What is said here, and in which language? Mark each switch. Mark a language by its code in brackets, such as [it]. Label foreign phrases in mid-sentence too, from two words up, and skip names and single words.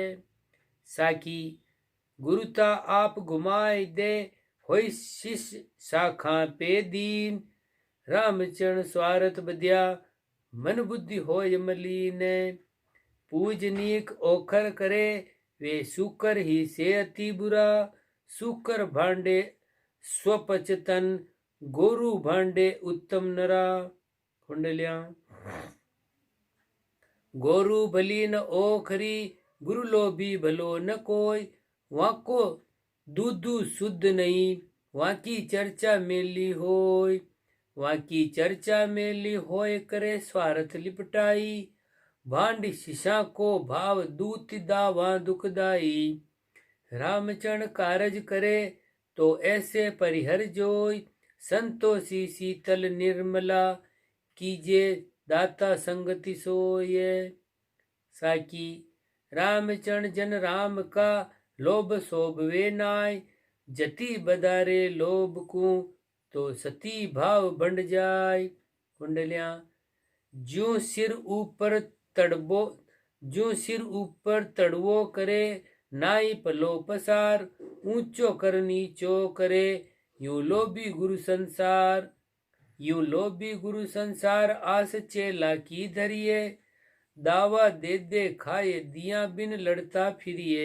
[raj] साकी गुरुता आप घुमाए दे, होई शिष्य शाखा पे दीन। रामचरण स्वार्थ बध्या, मन बुद्धि होय मलीन। पूजनीक ओखर करे, वे सुकर ही से अति बुरा। सुकर भांडे स्वपचतन, गोरु भांडे उत्तम नरा। कुंडलियां गोरु भली न ओखरी, गुरु लोभी भलो न कोई। वहाँ को दूधू शुद्ध नहीं, वहाँ की चर्चा मेली होय। वहाँ की चर्चा मेली होय, करे स्वार्थ लिपटाई। भांड शिशा को भाव दूत दावा दुखदाई। रामचरण कारज करे तो ऐसे परिहर जोय। संतोषी शीतल निर्मला, कीजे दाता संगति सोय। साकी रामचरण जन राम का, लोभ शोभ वे नाय। जति बदारे लोभ को, तो सती भाव बंड जाय। कुंडलियां ज्यों सिर ऊपर तड़बो, ज्यों सिर ऊपर तड़वो करे, नाई पलो पसार। ऊंचो कर नीचो करे, यूं लोभी गुरु संसार। यूं लोभी गुरु संसार, आस चेला की धरिए। दावा दे दे खाए, दिया बिन लड़ता फिरिए।